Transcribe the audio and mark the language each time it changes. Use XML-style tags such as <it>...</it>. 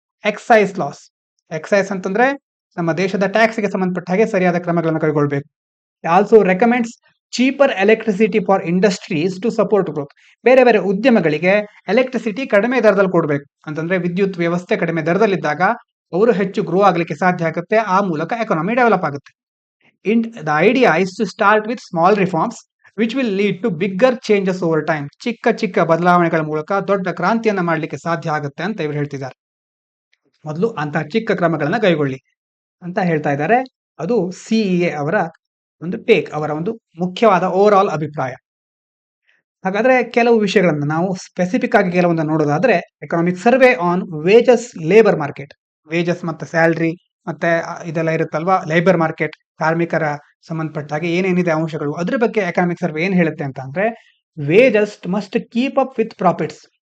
<kn>Exercise loss, exercise ಅಂತಂದ್ರೆ ನಮ್ಮ ದೇಶದ ಟ್ಯಾಕ್ಸ್ಗೆ ಸಂಬಂಧಪಟ್ಟ ಹಾಗೆ ಸರಿಯಾದ ಕ್ರಮಗಳನ್ನು ಕೈಗೊಳ್ಬೇಕು.</kn> <en>Also recommends cheaper electricity for industries to support growth.</en> <kn>ಬೇರೆ ಬೇರೆ ಉದ್ಯಮಗಳಿಗೆ ಎಲೆಕ್ಟ್ರಿಸಿಟಿ ಕಡಿಮೆ ದರದಲ್ಲಿ ಕೊಡಬೇಕು. ಅಂತಂದ್ರೆ ವಿದ್ಯುತ್ ವ್ಯವಸ್ಥೆ ಕಡಿಮೆ ದರದಲ್ಲಿದ್ದಾಗ ಅವರು ಹೆಚ್ಚು ಗ್ರೋ ಆಗ್ಲಿಕ್ಕೆ ಸಾಧ್ಯ ಆಗುತ್ತೆ, ಆ ಮೂಲಕ ಎಕಾನಮಿ ಡೆವಲಪ್ ಆಗುತ್ತೆ.</kn> <en>The idea is to start with small reforms which will lead to bigger changes over time.</en> <kn>ಚಿಕ್ಕ ಚಿಕ್ಕ ಬದಲಾವಣೆಗಳ ಮೂಲಕ ದೊಡ್ಡ ಕ್ರಾಂತಿಯನ್ನ ಮಾಡಲಿಕ್ಕೆ ಸಾಧ್ಯ ಆಗುತ್ತೆ ಅಂತ ಇವರು ಹೇಳ್ತಿದ್ದಾರೆ. ಮೊದಲು ಅಂತಹ ಚಿಕ್ಕ ಕ್ರಮಗಳನ್ನ ಕೈಗೊಳ್ಳಿ ಅಂತ ಹೇಳ್ತಾ ಇದ್ದಾರೆ. ಅದು ಸಿಇಎ ಅವರ ಒಂದು ಟೇಕ್, ಅವರ ಒಂದು ಮುಖ್ಯವಾದ ಓವರ್ ಆಲ್ ಅಭಿಪ್ರಾಯ. ಹಾಗಾದ್ರೆ ಕೆಲವು ವಿಷಯಗಳನ್ನ ನಾವು ಸ್ಪೆಸಿಫಿಕ್ ಆಗಿ ಕೆಲವೊಂದು ನೋಡೋದಾದ್ರೆ,</kn> <en>economic survey on wages labour market,</en> <kn>wages ಮತ್ತೆ ಸ್ಯಾಲ್ರಿ ಮತ್ತೆ ಇದೆಲ್ಲ ಇರುತ್ತಲ್ವಾ, ಲೇಬರ್ ಮಾರ್ಕೆಟ್, ಕಾರ್ಮಿಕರ ಸಂಬಂಧಪಟ್ಟ ಹಾಗೆ ಏನೇನಿದೆ ಅಂಶಗಳು, ಅದ್ರ ಬಗ್ಗೆ ಎಕನಾಮಿಕ್ ಸರ್ವೆ ಏನ್ ಹೇಳುತ್ತೆ ಅಂತ ಅಂದ್ರೆ,</kn> <en>Wages must keep up with profits.</en>